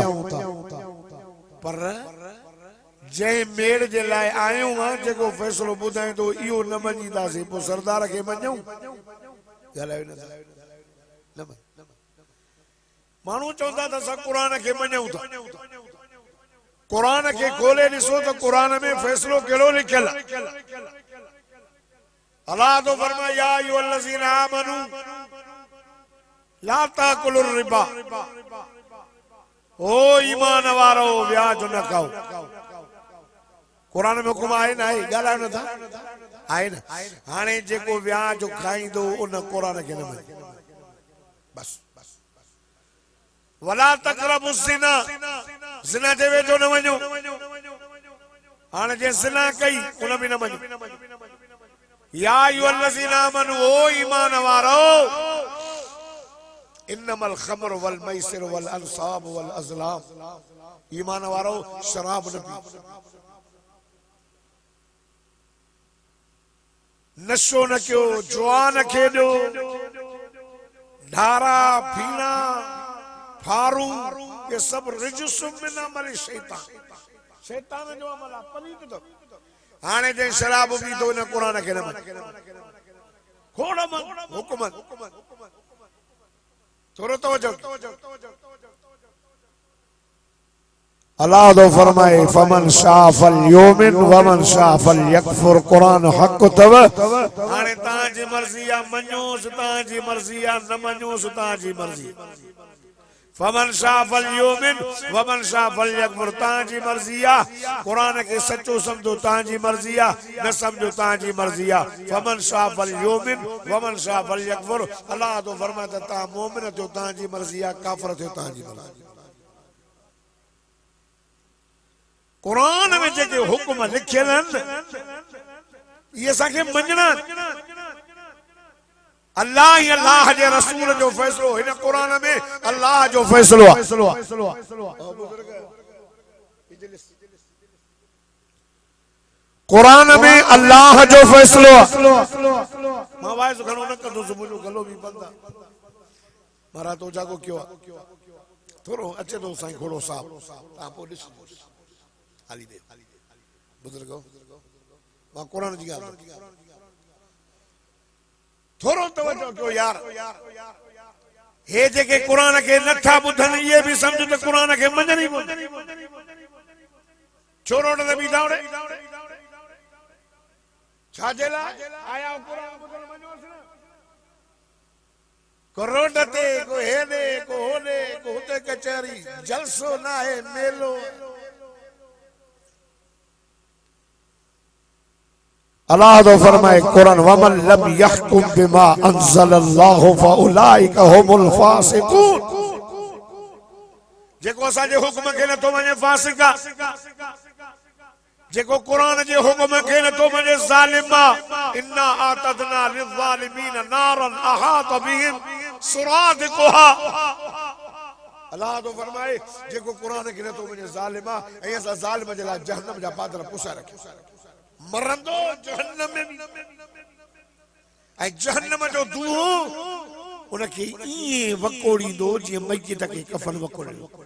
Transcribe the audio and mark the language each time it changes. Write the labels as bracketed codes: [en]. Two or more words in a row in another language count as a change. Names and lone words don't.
[sd] पर जंहिं मेड़ जे लाइ आहियूं आहे जेको फ़ैसिलो ॿुधाए थो इहो न मञींदासीं, पोइ सरदार खे मञूं? ॻाल्हायो न माण्हू चवंदा त असां क़ुरान खे मञूं था। क़ुरान खे खोले ॾिसो त क़ुरान में फ़ैसिलो कहिड़ो लिखियल आहे। अल्लाह तो फरमाया [ar] يا أيها الذين آمنوا لا تأكلوا الربا, [sd] ओ ईमान वारो व्याज न खाओ। कुरान में हुकुम आहे न आहे, ॻाल्हायो नथा, आहे न। हाणे जेको व्याज खाईंदो उन कुरान खे न मञे, बस। [ar] ولا تقربوا الزنى, [sd] ज़िना जे वेझो न वञो। हाणे जे ज़िना कई उन बि न मञो। [ar] يا أيها الذين آمنوا, [sd] ओ ईमान वारो, [ar] إنما الخمر والميسر والأنصاب والأزلام, [sd] ईमान वारो शराब न पी, नशो न कयो, जुआ न खेॾो, ढारा फीना फारू, [hi] ये सब [ar] رجس من عمل الشيطان, [sd] शैतान जो अमल आहे, पलीत तो। हाणे जे शराब पी तो न कुरान खे न मञे, खोड़ मन हुकुम थोरो तवज्जो। अल्लाह तो फरमाए [ar] فمن شاء فليؤمن ومن شاء فليكفر, [sd] कुरान हक तव। हाणे तव्हांजी मर्ज़ी आहे, मञोसि तव्हांजी मर्ज़ी आहे, न मञोसि तव्हांजी मर्ज़ी। [ar] فمن شاء فليؤمن ومن شاء فليكفر, [sd] तव्हांजी मर्ज़ी आहे। कुरान खे सचो सम्झो, तव्हांजी मर्ज़ी आहे, न सम्झो तव्हांजी मर्ज़ी आहे। [ar] فمن شاء فليؤمن ومن شاء فليكفر, [sd] अल्लाह तो फरमाए त तव्हां मोमिन थियो, तव्हांजी मर्ज़ी आहे, काफ़िर थियो, तव्हांजी मर्ज़ी। कुरान में जेके हुकुम लिखियल आहिनि इहे असांखे मञणा। अल्लाह ही अल्लाह जे रसूल जो फैसलो, हिन कुरान में अल्लाह जो फैसलो आहे। कुरान में अल्लाह जो फैसलो आहे। मां वाइस घणो न कंदो, सुबुह जो गलो बि बंद आहे। महाराज तो जागो क्यों आहे, थोरो अचे थो साईं घोड़ो साहब, तव्हां पोइ ॾिसो हाली दे बुजुर्गो, मां कुरान जी ॻाल्हि थोरो तवज्जो कयो यार। हे जेके कुरान खे नथा ॿुधनि इहे बि सम्झ त कुरान खे मञनि ई कोन। छो रोड ते बीठा होड़े, छाजे लाइ आया कुरान ॿुधण, मञोसि न। को रोड ते, को हेॾे, को होॾे, को हुते कचहरी, जलसो न आहे, मेलो। अल्लाह तो फरमाए कुरान [ar] ومن لم يحكم بما أنزل الله فأولئك هم الفاسقون, [sd] जेको असांजे हुक्म खे नथो मञे फासिक आहे, जेको कुरान जे हुक्म खे नथो मञे ज़ालिम आहे। [ar] إنا أعتدنا للظالمين نارا أحاط بهم سرادقها, [sd] अल्लाह तो फरमाए जेको कुरान खे नथो मञे ज़ालिम आहे, ऐं असां ज़ालिम जे लाइ जहन्नम जा पादर पुसाए रखिया, मरंदो जहन्नम में, ऐं जहन्नम जो दूंहों उनखे ईअं वकोड़ींदो जीअं मैयत खे कफन वकोड़ियो।